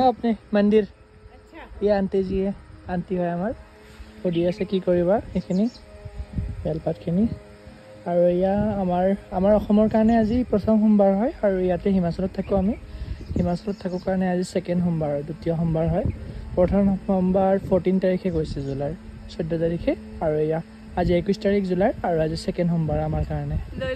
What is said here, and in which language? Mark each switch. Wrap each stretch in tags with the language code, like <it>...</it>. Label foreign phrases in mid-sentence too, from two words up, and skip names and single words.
<hi>अपने मंदिर अच्छा ये आंटी जी है आंटी है हमार</hi> <as>সুধি আছে কি কৰিবা এইখিনি বেলপাতখিনি আৰু এয়া আমাৰ অসমৰ কাৰণে আজি প্ৰথম সোমবাৰ হয় আৰু ইয়াতে হিমাচলত থাকোঁ আমি হিমাচলত থাকোঁ কাৰণে আজি ছেকেণ্ড সোমবাৰ হয় দ্বিতীয় সোমবাৰ হয় প্ৰথম সোমবাৰ 14 তাৰিখে গৈছে জুলাইৰ 14 তাৰিখে আৰু এয়া আজি 21 তাৰিখ জুলাইৰ আৰু আজি ছেকেণ্ড সোমবাৰ আমাৰ কাৰণে</as>